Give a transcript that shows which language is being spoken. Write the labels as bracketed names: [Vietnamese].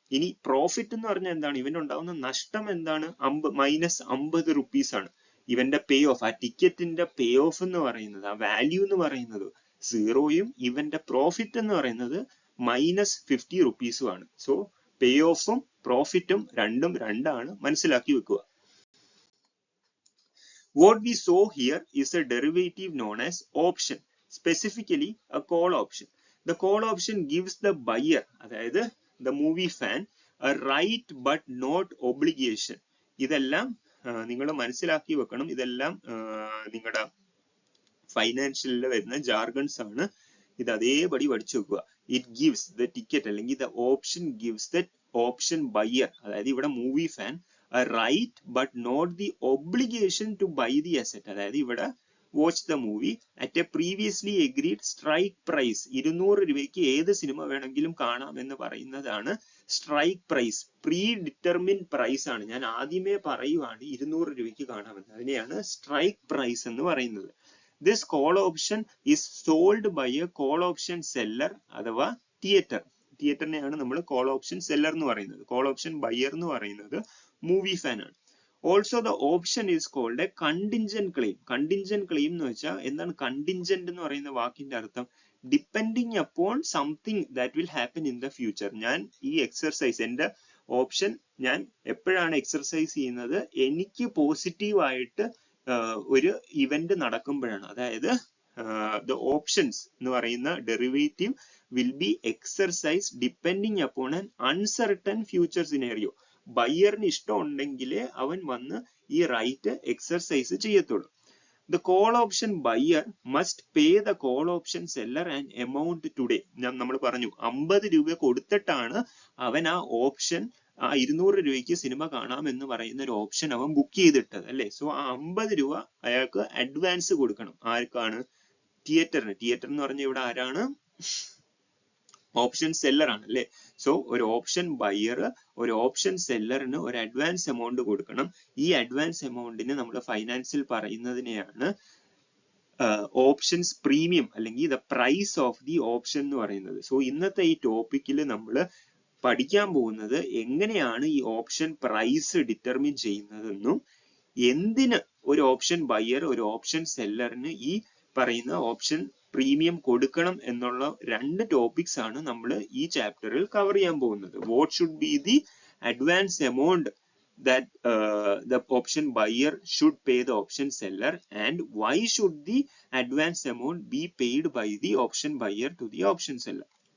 [Malayalam] ഇനി പ്രോഫിറ്റ് എന്ന് പറഞ്ഞാൽ എന്താണ്? ഇവനുണ്ടാവുന്ന നഷ്ടം എന്താണ്? -50 റുപ്പീസ് ആണ് ഇവന്റെ പേ ഓഫ്. ആ ടിക്കറ്റിന്റെ പേ ഓഫ് എന്ന് പറയുന്നത്, ആ വാല്യൂ എന്ന് പറയുന്നത് 0യും ഇവന്റെ പ്രോഫിറ്റ് എന്ന് പറയുന്നത് -50 റുപ്പീസും ആണ്. സോ പേ ഓഫും പ്രോഫിറ്റും രണ്ടും രണ്ടാണ്, മനസ്സിലാക്കി വെക്കുക. [English] What we saw here is a derivative known as option, specifically a call option. The call option gives the buyer, അതായത് the movie fan, a right but not obligation. [Malayalam] ഇതെല്ലാം നിങ്ങൾ മനസ്സിലാക്കി വെക്കണം. ഇതെല്ലാം നിങ്ങളുടെ ഫൈനാൻഷ്യലിൽ വരുന്ന ജാർഗൺസ് ആണ്. ഇത് അതേപടി പഠിച്ചു വെക്കുക. [English] It gives the ticket അല്ലെങ്കിൽ the option gives the option buyer, അതായത് ഇവിടെ movie fan, a right but not the obligation to buy the asset. അതായത് ഇവിടെ watch the movie at a previously agreed strike price. [Malayalam] 200 രൂപയ്ക്ക് ഏത് cinema വേണമെങ്കിലും കാണാം എന്ന് പറയുന്നതാണ് strike price. Pre determined price ആണ്. ഞാൻ ആദ്യമേ പറയുവാണ് 200 രൂപയ്ക്ക് കാണാമെന്ന്. അതിനെയാണ് സ്ട്രൈക്ക് പ്രൈസ് എന്ന് പറയുന്നത്. [English] This call option is sold by a call option seller [Malayalam] അഥവാ തിയേറ്റർ. തിയേറ്ററിനെയാണ് നമ്മൾ കോൾ ഓപ്ഷൻ സെല്ലർ എന്ന് പറയുന്നത്. കോൾ ഓപ്ഷൻ ബയ്യർ എന്ന് പറയുന്നത് മൂവി ഫാൻ ആണ്. [English] Also the option is called a contingent claim. [Malayalam] Contingent claim എന്ന് വെച്ചാൽ എന്താണ്? കണ്ടിൻജന്റ് എന്ന് പറയുന്ന വാക്കിന്റെ അർത്ഥം [English] Depending upon something that will happen in the future. [Malayalam] ഞാൻ ഈ എക്സർസൈസ്, എന്റെ ഓപ്ഷൻ ഞാൻ എപ്പോഴാണ് എക്സർസൈസ് ചെയ്യുന്നത്? എനിക്ക് പോസിറ്റീവായിട്ട് ഒരു ഇവന്റ് നടക്കുമ്പോഴാണ്. [English] അതായത് the options [Malayalam] എന്ന് പറയുന്ന [English] Derivative will be exercised depending upon an uncertain future scenario. [Malayalam] ബയ്യറിന് ഇഷ്ടം ഉണ്ടെങ്കിലേ അവൻ വന്ന് ഈ റൈറ്റ് എക്സർസൈസ് ചെയ്യത്തുള്ളൂ. [English] The call option buyer must pay the call option seller an amount today. [Malayalam] നമ്മൾ പറഞ്ഞു 50 രൂപ കൊടുത്തിട്ടാണ് അവൻ ആ ഓപ്ഷൻ, ആ 200 രൂപയ്ക്ക് സിനിമ കാണാം എന്ന് പറയുന്ന ഒരു ഓപ്ഷൻ അവൻ ബുക്ക് ചെയ്തിട്ടത് അല്ലേ? സോ ആ 50 രൂപ അയാൾക്ക് അഡ്വാൻസ് കൊടുക്കണം. ആർക്കാണ്? തിയേറ്ററിന്. തിയേറ്റർ എന്ന് പറഞ്ഞാൽ ഇവിടെ ആരാണ്? ഓപ്ഷൻ സെല്ലർ ആണ് അല്ലേ? സോ ഒരു ഓപ്ഷൻ ബയ്യർ ഒരു ഓപ്ഷൻ സെല്ലറിന് ഒരു അഡ്വാൻസ് എമൗണ്ട് കൊടുക്കണം. ഈ അഡ്വാൻസ് എമൗണ്ടിന് നമ്മൾ ഫൈനാൻസിൽ പറയുന്നതിനെയാണ് ഓപ്ഷൻസ് പ്രീമിയം അല്ലെങ്കിൽ [English] the price of the option [Malayalam] എന്ന് പറയുന്നത്. സോ ഇന്നത്തെ ഈ ടോപ്പിക്കിൽ നമ്മൾ പഠിക്കാൻ പോകുന്നത് എങ്ങനെയാണ് ഈ ഓപ്ഷൻ പ്രൈസ് ഡിറ്റർമിൻ ചെയ്യുന്നതെന്നും എന്തിന് ഒരു ഓപ്ഷൻ ബയ്യർ ഒരു ഓപ്ഷൻ സെല്ലറിന് ഈ പറയുന്ന ഓപ്ഷൻ പ്രീമിയം കൊടുക്കണം എന്നുള്ള രണ്ട് ടോപ്പിക്സ് ആണ് നമ്മൾ ഈ ചാപ്റ്ററിൽ കവർ ചെയ്യാൻ പോകുന്നത്. [English] What should be the advance amount that the option buyer should pay the option seller, and why should the advance amount be paid by the option buyer to the option seller.